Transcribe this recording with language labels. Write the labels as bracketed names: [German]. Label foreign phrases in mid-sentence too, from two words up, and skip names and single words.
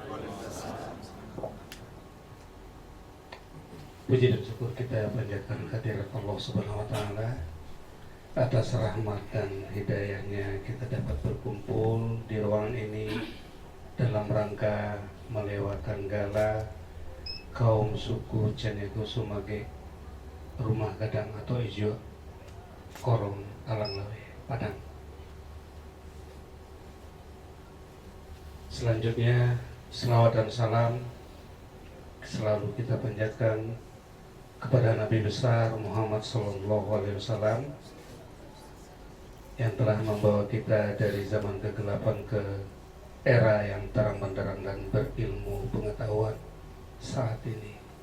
[Indonesian] Puji dan syukur kita panjatkan kehadirat Allah Subhanahu wa taala atas rahmat dan hidayahnya kita dapat berkumpul di ruangan ini dalam rangka melewatkan gala kaum suku Cenego Sumage Rumah Gadang atau Ijo Korong Alang Lawe Padang. Selanjutnya selawat dan salam selalu kita panjatkan kepada Nabi besar Muhammad SAW yang telah membawa kita dari zaman kegelapan ke era yang terang benderang dan berilmu pengetahuan saat ini.